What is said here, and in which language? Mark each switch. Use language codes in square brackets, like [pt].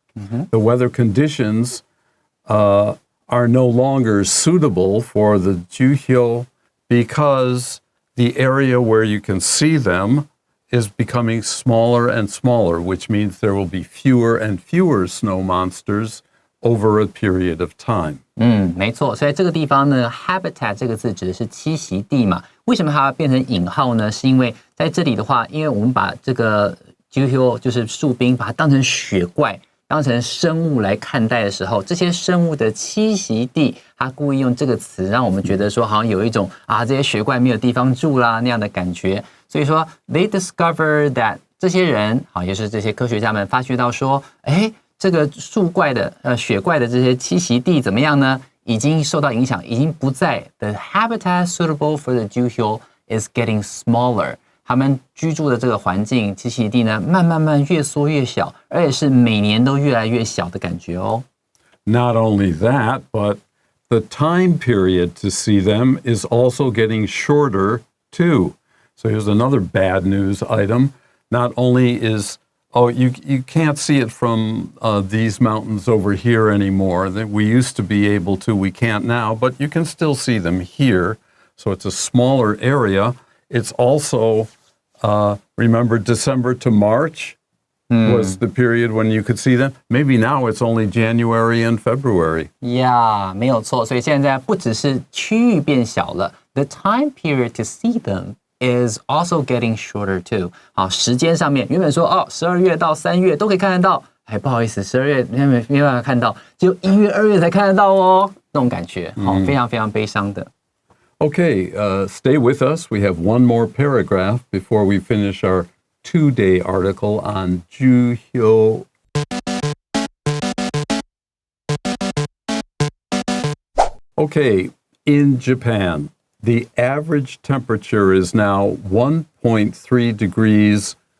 [en] The weather conditions are no longer suitable for the Juhyo because the area where you can see them is becoming smaller and smaller, which means there will be fewer and fewer snow monsters over a period of time. [zh] 没错，所以这个地方呢 ，habitat 这个字指的是栖息地嘛。为什么它要变成引号呢？是因为在这里的话，因为我们把这个 Juhyo 就是树冰，把它当成雪怪。当成生物来看待的时候，这些生物的栖息地，他故意用这个词，让我们觉得说好像有一种这些雪怪没有地方住啦那样的感觉。所以说 ， [en] they discovered that [zh] 这些人也就是这些科学家们发觉到说，这个树怪的雪怪的这些栖息地怎么样呢？已经受到影响，已经不在 [en] the habitat suitable for the Juhyo is getting smaller。 [zh] 他们居住的这个环境栖息地呢，慢慢越缩越小，而且是每年都越来越小的感觉哦。 [en] Not only that, but the time period to see them is also getting shorter too. So here's another bad news item. Not only is you can't see it from these mountains over here anymore. That we used to be able to, we can't now, but you can still see them here. So it's a smaller area. It's also, remember December to March was the period when you could see them. Maybe now it's only January and February. [zh] Yeah, 没有错。所以现在不只是区域变小了 [en] ，the time period to see them is also getting shorter too. [zh] 好，时间上面原本说12月到3月都可以看得到，不好意思，12月没办法看到，只有1月、2月才看得到哦，那种感觉，非常非常悲伤的。 [en] Okay, stay with us. We have one more paragraph before we finish our 2-day article on Juhyo. Okay, in Japan, the average temperature is now 1.3 degrees